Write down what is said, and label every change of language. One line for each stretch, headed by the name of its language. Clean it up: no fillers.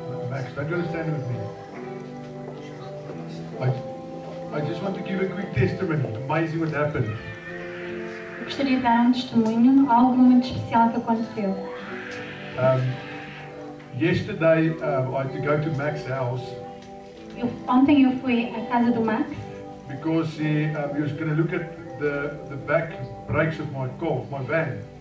English: Max, don't you stand with me? I just want to give a quick testimony. Amazing what happened.
Portuguese: Eu gostaria de dar testemunho, algo muito especial que aconteceu.
English: Yesterday, I had to go to Max's house
Portuguese: Ontem eu fui à casa do Max,
English: because he was going to look at the back brakes of my car, of my van.